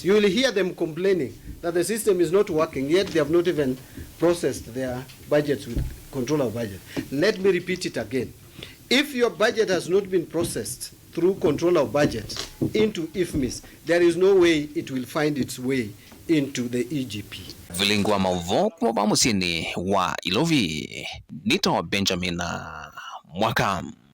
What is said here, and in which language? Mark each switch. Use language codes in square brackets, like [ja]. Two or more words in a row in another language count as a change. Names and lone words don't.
[en] You will hear them complaining that the system is not working, yet they have not even processed their budgets with control of budget. Let me repeat it again. If your budget has not been processed through control of budget into IFMIS, there is no way it will find its way into the EGP. [kam] Vilingwa mauvo kwa bamusini wa Ilovi. Nito Benjamin Mwaka.